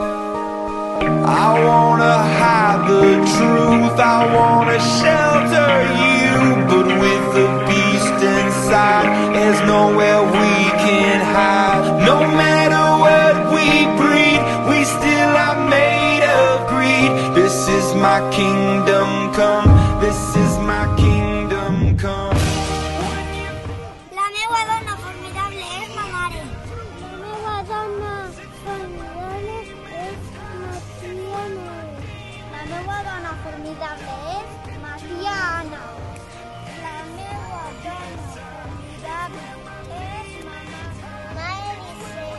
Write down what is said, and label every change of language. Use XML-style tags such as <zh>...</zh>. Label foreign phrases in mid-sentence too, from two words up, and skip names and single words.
<en>I wanna hide the truth, I wanna shelter you, but with the beast inside, there's nowhere we can hide. No matter what we breed, we still are made of greed. This is my kingdom come, this is my kingdom come.</en> <ca>La meva dona formidable és ma mare. La meva dona formidable és ma tia Noé. La meva dona formidable és ma tia Anna. La meva dona formidable és ma Elisea.</ca>